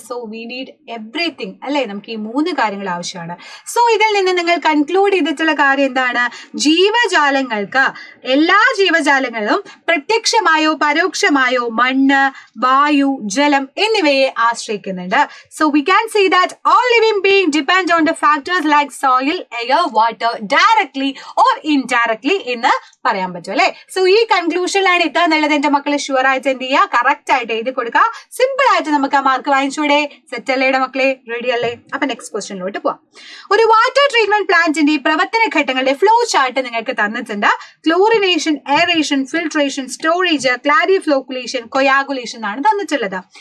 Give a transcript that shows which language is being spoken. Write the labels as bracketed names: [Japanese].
[English] so we need everything [Malayalam] അല്ലെ, നമുക്ക് ഈ 3 കാര്യങ്ങൾ ആവശ്യമാണ്. സോ ഇതിൽ നിന്ന് നിങ്ങൾ കൺക്ലൂഡ് ചെയ്തിട്ടുള്ള കാര്യം എന്താണ്? ജീവജാലങ്ങൾക്ക്, എല്ലാ ജീവജാലങ്ങളും പ്രത്യക്ഷമായോ പരോക്ഷമായോ മണ്ണ്, വായു, ജലം എന്നിവയെ ആശ്രയിക്കുന്നുണ്ട്. [English] So we can see that all living beings depend on the factors like soil, air, water directly or indirectly [Malayalam] എന്ന് പറയാൻ പറ്റും അല്ലെ. സോ ഈ കൺക്ലൂഷനിലാണ് എത്തുക എന്നുള്ളത് എന്റെ മക്കളെ ഷുവർ ആയിട്ട് എന്ത് ചെയ്യുക, കറക്റ്റ് ആയിട്ട് എഴുതി കൊടുക്കുക. സിമ്പിൾ ആയിട്ട് നമുക്ക് ആ മാർക്ക് വാങ്ങിച്ചൂടെ? സെറ്റ് അല്ലേടെ മക്കളെ? റെഡി അല്ലേ? അപ്പൊ നെക്സ്റ്റ് ക്വസ്റ്റ്യനിലോട്ട് പോവാം. ഒരു വാട്ടർ ട്രീറ്റ്മെന്റ് പ്ലാന്റിന്റെ പ്രവർത്തന ഘട്ടങ്ങളുടെ ഫ്ലോ ചാർട്ട് നിങ്ങൾക്ക് തന്നിട്ടുണ്ട്. Chlorination, aeration, filtration, storage, ക്ലാരിഫ്ലോക്കുലേഷൻ, coagulation ആണ് തന്നിട്ടുള്ളത്.